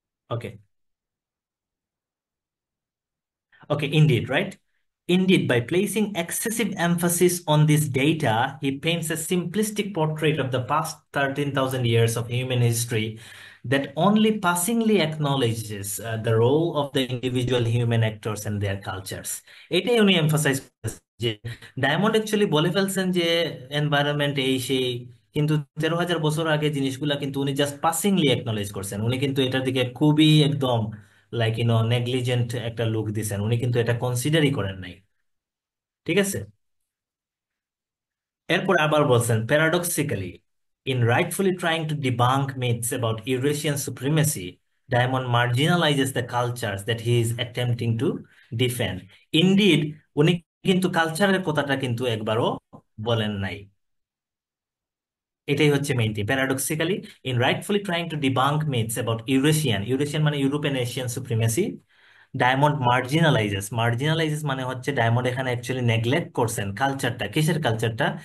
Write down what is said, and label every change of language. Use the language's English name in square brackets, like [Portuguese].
[English] Okay, okay, indeed, right? Indeed, by placing excessive emphasis on this data, he paints a simplistic portrait of the past 13,000 years of human history that only passingly acknowledges the role of the individual human actors and their cultures. [Bangla] এটাই উনি emphasise যে diamond actually বলে ফেলছেন যে environment এই সেই, কিন্তু 13,000 বছর আগে জিনিসগুলা কিন্তু উনি জাস্ট পাসিংলি একনলেজ করছেন, উনি কিন্তু এটার দিকে খুবই একদম নেগলিজেন্ট একটা লুক দিছেন, উনি কিন্তু এটা কনসিডারই করেন নাই। ঠিক আছে, এরপর আবার বলছেন [English] Paradoxically in rightfully trying to debunk myths about Eurasian supremacy, Diamond marginalizes the cultures that he is attempting to defend. [Bangla] Indeed, উনি কিন্তু কালচারের কথাটা কিন্তু একবারও বলেন নাই। এটাই হচ্ছে main thing. [English] paradoxically, in rightfully trying to debunk myths about Eurasian [Bangla] মানে ইউরোপিয়ান এশিয়ান সুপ্রিমেসি, ডায়মন্ড মার্জিনালাইজেস মানে হচ্ছে ডায়মন্ড এখানে অ্যাকচুয়ালি নেগলেক্ট করছেন কালচারটা। কিসের কালচারটা?